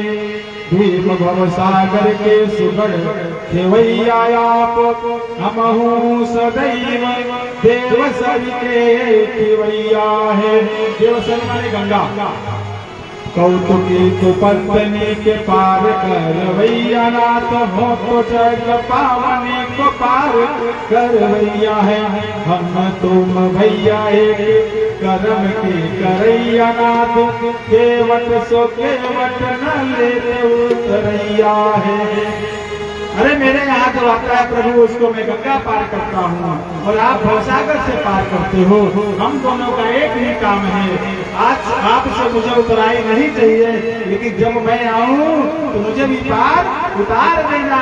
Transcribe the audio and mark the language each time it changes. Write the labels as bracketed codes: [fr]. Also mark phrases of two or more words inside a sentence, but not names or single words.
[bra] भीम भव सागर के सुगढ़ खेवैया आप, हम हूँ सदैव देवसरी के खेवैया है। देवसरी माने गंगा। कौतुकी तो पत्नी के पार करवैया नाथ हो, तो जग पावनी को पार करवैया है। हम तुम भैया एक करम के करैया नाथ, केवट सो केवट न लेते उतरैया है। [hi] अरे मेरे यहाँ जो आता है प्रभु उसको मैं गंगा पार करता हूँ और आप भवसागर से पार करते हो। हम दोनों का एक ही काम है। आज आपसे मुझे उतराई नहीं चाहिए, लेकिन जब मैं आऊँ तो मुझे भी पार उतार देना।